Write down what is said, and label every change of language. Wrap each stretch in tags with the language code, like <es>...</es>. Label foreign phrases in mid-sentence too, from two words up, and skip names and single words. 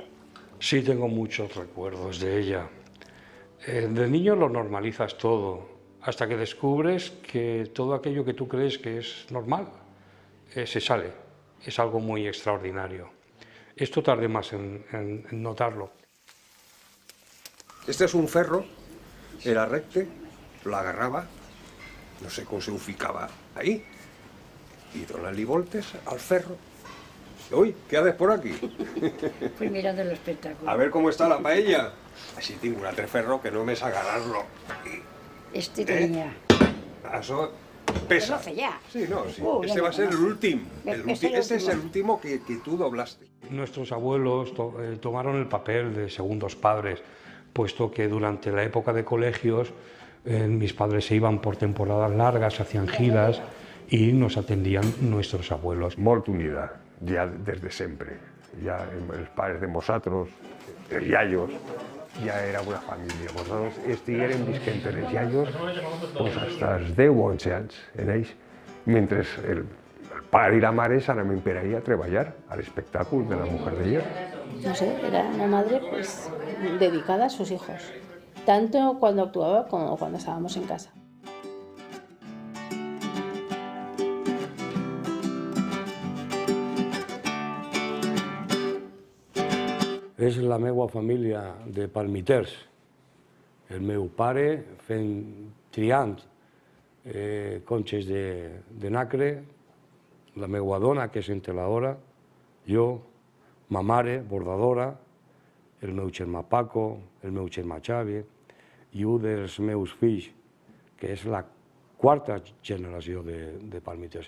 <es>Sí, tengo muchos recuerdos de ella. De niño lo normalizas todo, hasta que descubres que todo aquello que tú crees que es normal se sale. Es algo muy extraordinario. Esto tardé más en notarlo.</es> <ca>Este és un ferro, era recte, l'agarrava, no sé com se ho ficava ahí, i donant-li voltes al ferro.</ca> <es>Uy, ¿qué haces por aquí? Pues mirando el espectáculo. A ver cómo está la paella.</es> <ca>Així tinc un altre ferro que només agarrar-lo.</ca> <es>Este tenía.</es> <ca>Això pesa.</ca> <es>Lo hace ya. Sí, no, sí. Ya Va a ser el último. Este Este es el último que tú doblaste. Nuestros abuelos tomaron el papel de segundos padres, puesto que durante la época de colegios mis padres se iban por temporadas largas, hacían giras y nos atendían nuestros abuelos.</es> <ca>Molt unida, ja des de sempre. Ja els pares de nosaltres, els iaios, ja era una família. Nosaltres estiguérem visquent els iaios doncs, fins als 10 o 11 anys en ells, mentre el pare i la mare s'anaven per ahí a treballar a l'espectáculo de la Mujer de Hierro.</ca> <es>No sé, era una madre pues dedicada a sus hijos, tanto cuando actuaba como cuando estábamos en casa.</es> <ca>És la meva família de palmiters. El meu pare triant conxes de nacre, la meva dona, que és enteladora, jo, ma mare, bordadora, el meu germà Paco, el meu germà Xavi, i un dels meus fills, que és la quarta generació de palmiters.</ca>